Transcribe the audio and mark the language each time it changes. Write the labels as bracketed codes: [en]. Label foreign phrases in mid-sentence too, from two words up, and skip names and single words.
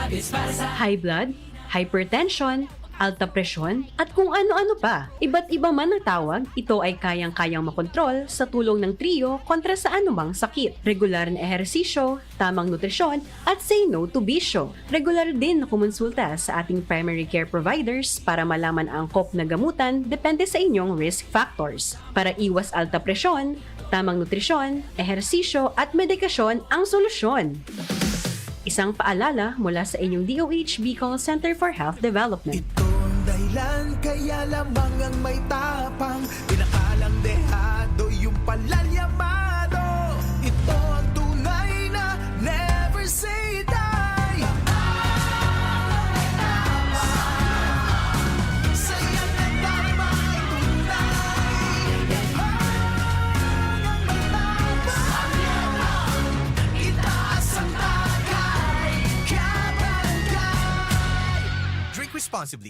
[en] high blood, hypertension, [tl] alta presyon, at kung ano-ano pa. Iba't iba man ang tawag, ito ay kayang-kayang makontrol sa tulong ng trio kontra sa anumang sakit. Regular na ehersisyo, tamang nutrisyon, at [en] say no to [tl] bisyo. Regular din na kumonsulta sa ating [en] primary care providers [tl] para malaman ang angkop na gamutan depende sa inyong [en] risk factors. [tl] Para iwas alta presyon, tamang nutrisyon, ehersisyo at medikasyon ang solusyon. Isang paalala mula sa inyong DOH Bicol Center for Health Development. Ito ang dahilan kaya lamang ang may tapang pinakalang dehado yung palalyamado. Ito ang tunay na [en] never say die. [tl] Saya na tama ay tunay. Ang matapang itaas ang bagay. [en] Kabarangay. Drink responsibly.